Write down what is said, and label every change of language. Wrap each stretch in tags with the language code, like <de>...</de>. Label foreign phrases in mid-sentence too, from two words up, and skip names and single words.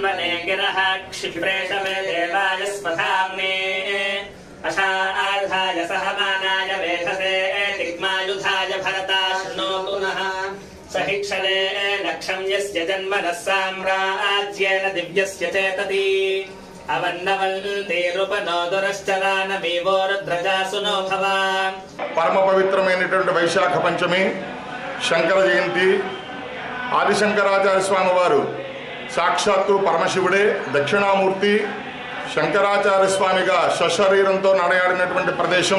<sa>गिरः क्षिप्रेषवे देवाय स्मधाम्ने अशार्धाय सहमानाय वेधसे तिग्मायुधाय भरता शृणोतु नः सहिक्षणे लक्षं यस्य जन्मनः साम्राज्येन दिव्यस्य चेतति</sa> <te>పరమ పవిత్రమైనటువంటి వైశాఖ పంచమి శంకర జయంతి. ఆదిశంకరాచార్య స్వామి వారు సాక్షాత్తు పరమశివుడే దక్షిణామూర్తి శంకరాచార్య స్వామిగా సశరీరంతో నడయాడినటువంటి ప్రదేశం.</te>